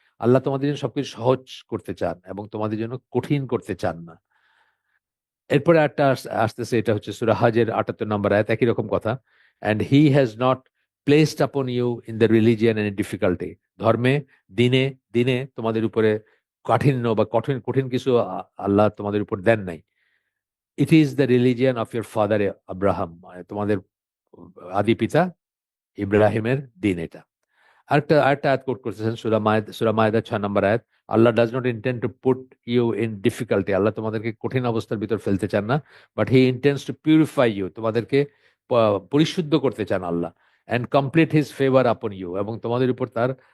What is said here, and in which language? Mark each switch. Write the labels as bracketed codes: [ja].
[bn] আল্লাহ তোমাদের জন্য সবকিছু সহজ করতে চান এবং তোমাদের জন্য কঠিন করতে চান না। এরপরে একটা আসতেছে, এটা হচ্ছে সূরা হজের 78 নম্বর আয়াত, একই রকম কথা। [en] and he has not placed upon you in the religion any difficulty. [bn] ধর্মে, দিনে দিনে তোমাদের উপরে কাঠিন্য বা কঠিন কঠিন কিছু আল্লাহ তোমাদের উপর দেন নাই। [en] it is the religion of your father Abraham, [bn] মানে তোমাদের আদি পিতা ইব্রাহিমের দিন এটা। আরেকটা আরেকটা আয়াত কোট করতেছেন, সূরা মায়েদা 6 নম্বর আয়াত, [en] আল্লাহ does not intend to put you in difficulty, [bn] আল্লাহ তোমাদেরকে কঠিন অবস্থার ভিতর ফেলতে চান না, [en] but he intends to purify you, [bn] তোমাদেরকে পরিশুদ্ধ করতে চান আল্লাহ, [en] and complete his favour upon you, [bn] এবং তোমাদের উপর তার